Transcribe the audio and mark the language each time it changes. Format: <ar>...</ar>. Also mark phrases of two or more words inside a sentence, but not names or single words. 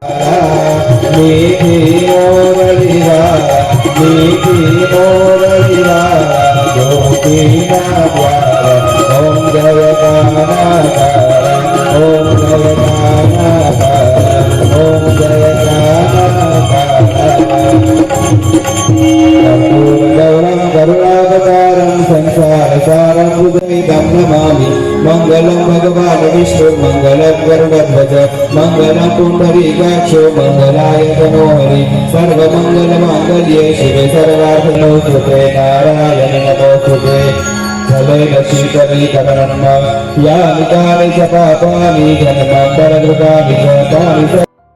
<hi>मीठी मोरलिया मीठी मोरलिया ज्योति नाद्वारा ओम जय काना ओम जय काना ओम जय</hi> <sa>गौरम करुणावतारम संसार सारम हृदयं नमामि मंगलम भगवान विष्णु मंगलम गरुड़ध्वज मंगलम पुंडरीकाक्षो मंगलाय तनोहरि सर्वमंगल मांगल्ये शिवे सर्वार्थनमोस्तुते नारायण नमोस्तुते जलेन शीतलीकरणं यानि कानि च पापानि जन्मान्तरकृतानि च तानि च</sa>